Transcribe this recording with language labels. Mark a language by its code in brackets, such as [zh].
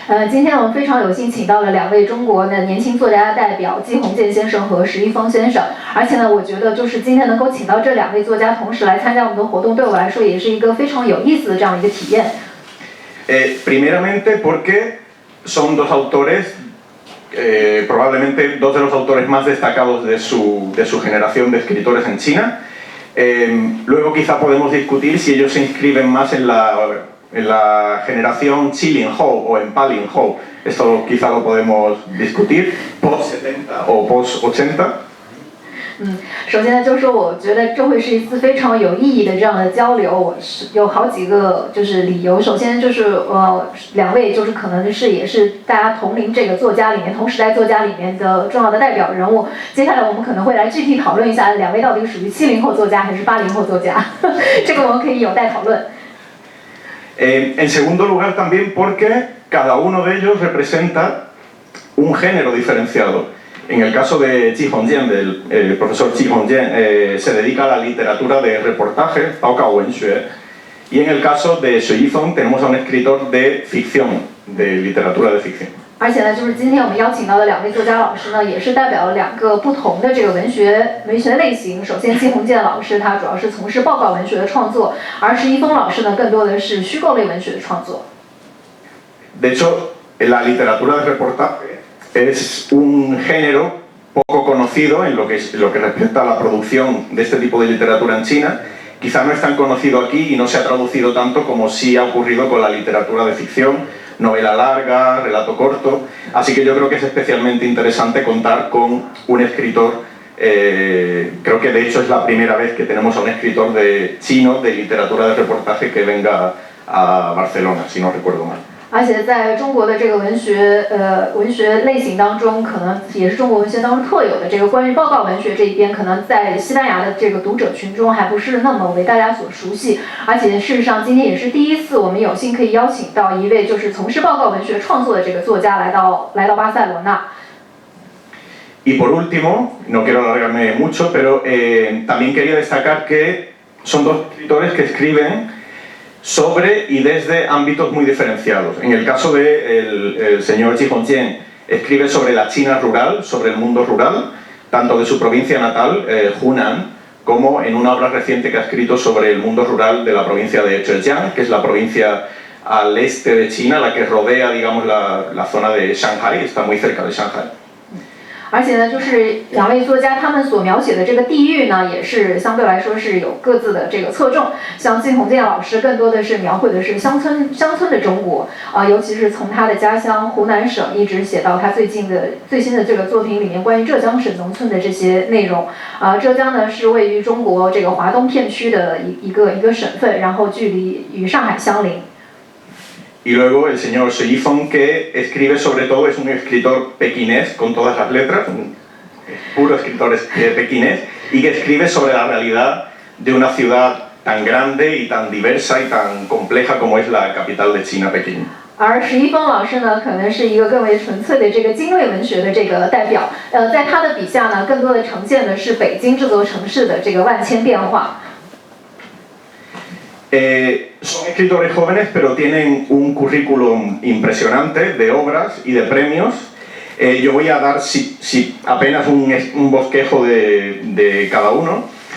[zh] 今天我们非常有幸请到了2位中国的年轻作家代表季鸿渐先生和石一峰先生，而且呢，我觉得就是今天能够请到这2位作家同时来参加我们的活动，对我来说也是一个非常有意思的这样一个体验。 [es] Primeramente porque son 2 autores, probablemente 2 de los autores más destacados de su generación de escritores en China. Luego quizá podemos discutir si ellos se inscriben más en la generación Chi-Lin-Hou o en Pa-Lin-Hou. Esto quizá lo podemos discutir, post-70 o post-80. [zh] 首先呢，就是说，我觉得这会是一次非常有意义的这样的交流。我是有好几个就是理由。首先就是2位就是可能是也是大家同龄这个作家里面同时代作家里面的重要的代表人物。接下来我们可能会来具体讨论一下2位到底属于70后作家还是80后作家，这个我们可以有待讨论。 [es] En segundo lugar también porque cada uno de ellos representa un género diferenciado. En el caso de Ji Hongjian, del profesor Ji Hongjian, se dedica a la literatura de reportaje, Baokao Wenxue, y en el caso de Xue Yifeng tenemos a un escritor de ficción, de literatura de ficción. [zh] 而且呢，就是今天我们邀请到的2位作家老师呢，也是代表了2个不同的这个文学类型。首先，季鸿渐老师他主要是从事报告文学的创作，而石一峰老师呢，更多的是虚构类文学的创作。 [es] De hecho, la literatura de reportaje es un género poco conocido en lo que respecta a la producción de este tipo de literatura en China. Quizá no es tan conocido aquí y no se ha traducido tanto como sí ha ocurrido con la literatura de ficción, novela larga, relato corto. Así que yo creo que es especialmente interesante contar con un escritor, creo que de hecho es la primera vez que tenemos a un escritor chino de literatura de reportaje que venga a Barcelona, si no recuerdo mal. [zh] 而且在中国的这个文学类型当中，可能也是中国文学当中特有的这个关于报告文学这一边，可能在西班牙的这个读者群中还不是那么为大家所熟悉。而且事实上，今天也是第一次，我们有幸可以邀请到一位就是从事报告文学创作的这个作家来到巴塞罗那。 [es] Y por último, no quiero alargarme mucho, pero también quería destacar que son 2 escritores que escriben sobre y desde ámbitos muy diferenciados. En el caso del señor Ji Hongjian, escribe sobre la China rural, sobre el mundo rural, tanto de su provincia natal, Hunan, como en una obra reciente que ha escrito sobre el mundo rural de la provincia de Zhejiang, que es la provincia al este de China, la que rodea, digamos, la zona de Shanghai, está muy cerca de Shanghai. [zh] 而且呢，就是2位作家他们所描写的这个地域呢，也是相对来说是有各自的这个侧重。像季鸿渐老师更多的是描绘的是乡村的中国尤其是从他的家乡湖南省一直写到他最新的这个作品里面关于浙江省农村的这些内容浙江呢是位于中国这个华东片区的一个省份，然后距离与上海相邻。 [es] Y luego el señor Xue Yifeng, que escribe sobre todo, es un escritor pequinés con todas las letras, un puro escritor pequinés, y que escribe sobre la realidad de una ciudad tan grande y tan diversa y tan compleja como es la capital de China, Pekín. [zh] 而石一峰老师呢，可能是一个更为纯粹的这个精卫文学的这个代表。在他的笔下呢，更多的呈现的是北京这座城市的这个万千变化。 [es] Son escritores jóvenes, pero tienen un currículum impresionante de obras y de premios. Yo voy a dar apenas un bosquejo de cada uno.